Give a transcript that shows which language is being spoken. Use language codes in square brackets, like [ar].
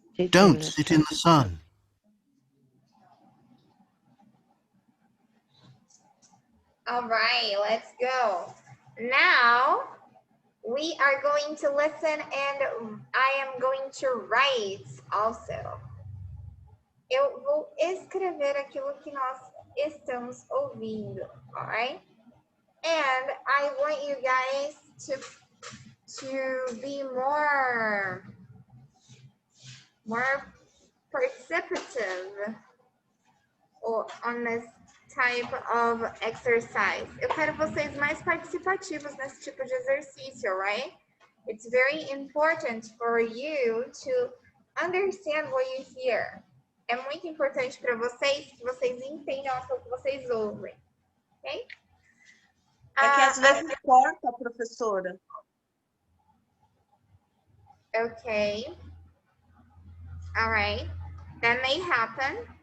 [en] Don't sit in the sun. All right, let's go. Now, we are going to listen and I am going to write also. [pt] Eu vou escrever aquilo que nós estamos ouvindo, all right? [en] And I want you guys to be more participative on this type of exercise. [pt] Eu quero vocês mais participativos nesse tipo de exercício, right? [en] It's very important for you to understand what you hear. [pt] É muito importante para vocês que vocês entendam aquilo que vocês ouvem, ok? É que às vezes corta, professora. [en] Ok. All right. That may happen.